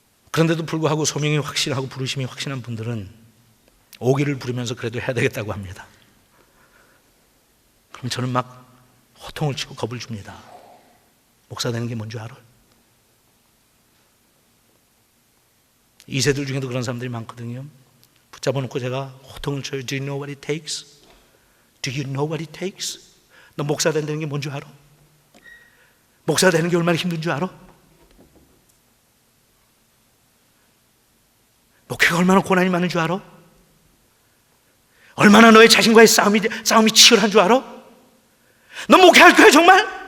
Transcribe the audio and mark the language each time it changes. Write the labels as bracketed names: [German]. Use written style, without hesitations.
[Korean] 그런데도 불구하고 소명이 확실하고 부르심이 확신한 분들은 오기를 부르면서 그래도 해야 되겠다고 합니다. 그럼 저는 막 호통을 치고 겁을 줍니다. 목사 되는 게 뭔 줄 알아? 2세들 중에도 그런 사람들이 많거든요. 붙잡아놓고 제가 호통을 쳐요. [English] Do you know what it takes? Do you know what it takes? [Korean] 너 목사 된다는 게 뭔 줄 알아? 목사 되는 게 얼마나 힘든 줄 알아? 목회가 얼마나 고난이 많은 줄 알아? 얼마나 너의 자신과의 싸움이 치열한 줄 알아? 너 목회할 거야 정말?